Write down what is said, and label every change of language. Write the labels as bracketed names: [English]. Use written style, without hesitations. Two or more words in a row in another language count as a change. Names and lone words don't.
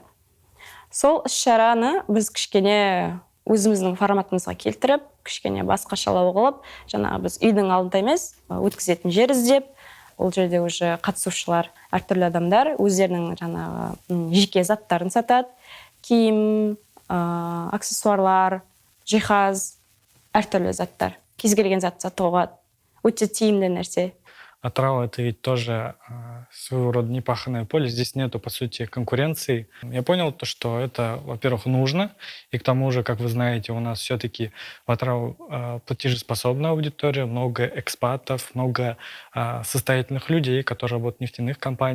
[Kazakh] Сол іс-шараны біз кішкене өзіміздің форматымызға келтіріп, кішкене басқашалау қылып, жаңағы біз үйдің алдында емес, өткізетін жер іздеп, ол жерде уже қатысушылар, әртүрлі адамдар өздерінің жаңағы жеке заттарын сатады, киім, аксессуарлар, жиһаз, әртүрлі заттар. Кез келген зат сатуға өте тиімді нәрсе. [Russian] Атырау — это ведь тоже своего рода непаханное поле. Здесь нету, по сути, конкуренции. Я понял то, что это, во-первых, нужно. И к тому же, как вы знаете, у нас все-таки в Атырау платежеспособная аудитория, много экспатов, много состоятельных людей, которые работают в нефтяных компаниях.